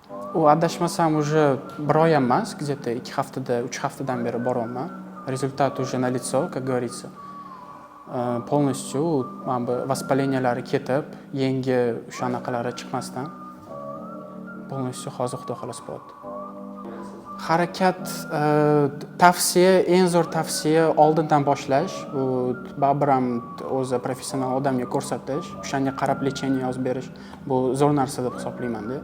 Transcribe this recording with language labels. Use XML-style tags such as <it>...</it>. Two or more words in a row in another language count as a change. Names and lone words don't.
<uz>u adashmasam уже bir oy emas, где-то 2 haftada, 3 haftadan beri boryapman.</uz> <ru>Результат уже налицо, как говорится.</ru> <uz>Полностью mana bu воспалениялari ketib, yangi o'shanaqalari chiqmasdan полностью hozir xudo xolos bo'ladi. Harakat tavsiya, eng zo'r tavsiya oldindan boshlash. Bu baribir ham o'zi professional odamga ko'rsatish, o'shanga qarab lecheniya yozib berish bu zo'r narsa deb hisoblayman-da.</uz>